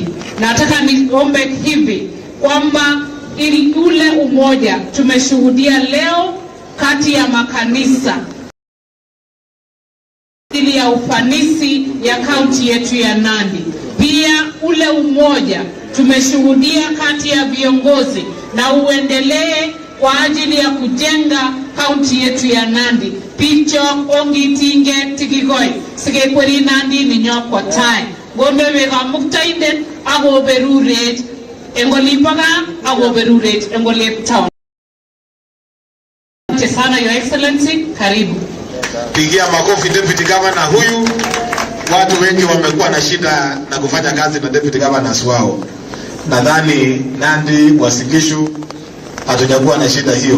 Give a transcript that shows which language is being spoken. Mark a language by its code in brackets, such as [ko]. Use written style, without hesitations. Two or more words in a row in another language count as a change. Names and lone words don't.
[sw] Nataka niombe hivi kwamba ili ule umoja tumeshuhudia leo kati ya makanisa ili ya ufanisi ya kaunti yetu ya Nandi. Pia ule umoja tumeshuhudia kati ya viongozi na uendelee kwa ajili ya kujenga kaunti yetu ya Nandi. [kln] Picho ongitinge tikigoi sigekweri Nandi ninyokwa tai gombe wega muktainde ago beruret engolipaga ago beruret engolep town. [sw] Asante sana [en] Your Excellency, [sw] karibu. Pigia makofi [en] Deputy Governor [sw] huyu. Watu wengi wamekuwa na shida na kufanya kazi na [en] Deputy Governors [sw] wao. Nadhani Nandi, Wasingishu hatujakuwa na shida hiyo.